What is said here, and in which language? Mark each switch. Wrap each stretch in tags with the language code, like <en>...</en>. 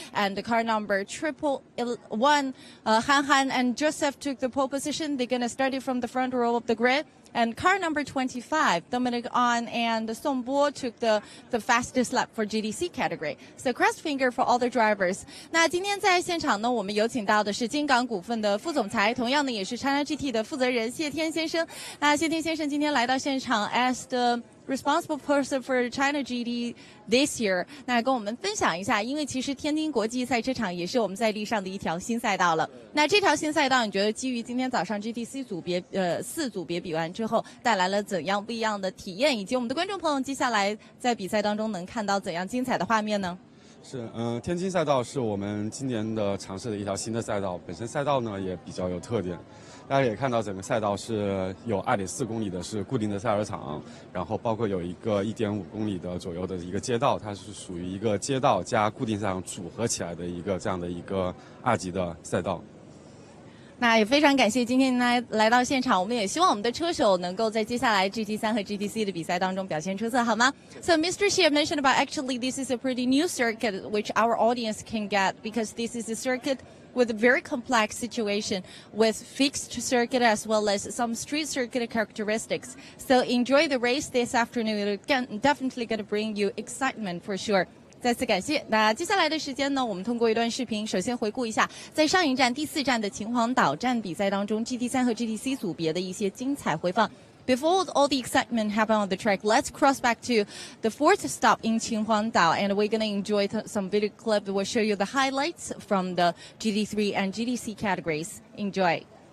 <en>And the car number 111, Han Han and Joseph took the pole position. They're going to start it from the front row of the grid. And car number 25, Dominic An and Song Bo took the fastest lap for GTC category. So cross finger for all the drivers.</en> <zh>那今天在现场呢，我们有请到的是金港股份的副总裁，同样呢也是 China GT 的负责人谢天先生。那谢天先生今天来到现场</zh> <en>as the responsible person for China GT this year，</en> <zh>那跟我们分享一下，因为其实天津国际赛车场也是我们在地上的一条新赛道了。那这条新赛道，你觉得基于今天早上 GTC 组别4组别比完之后，带来了怎样不一样的体验？以及我们的观众朋友接下来在比赛当中能看到怎样精彩的画面呢？是，天津赛道是我们今年的尝试的一条新的赛道，本身赛道呢也比较有特点。大家也看到整个赛道是有2.4公里的是固定的赛车场，然后包括有一个1.5公里的左右的一个街道，它是属于一个街道加固定赛场组合起来的一个这样的一个2级的赛道。那也非常感谢今天来到现场，我们也希望我们的车手能够在接下来 GT3 和 GTC 的比赛当中表现出色，好吗？</zh> <en>So Mr. Xie mentioned about actually this is a pretty new circuit which our audience can get because this is a circuit with a very complex situation with fixed circuit as well as some street circuit characteristics. So enjoy the race this afternoon. It's definitely going to bring you excitement for sure.</en> <zh>再次感谢。那接下来的时间呢，我们通过一段视频，首先回顾一下在上一站第4站的秦皇岛站比赛当中 GT3 和 GTC 组别的一些精彩回放。</zh> <en>Before all the excitement happened on the track, let's cross back to the 4th stop in Qinhuangdao, and we're going to enjoy some video clip that will show you the highlights from the GT3 and GTC categories. Enjoy.</en>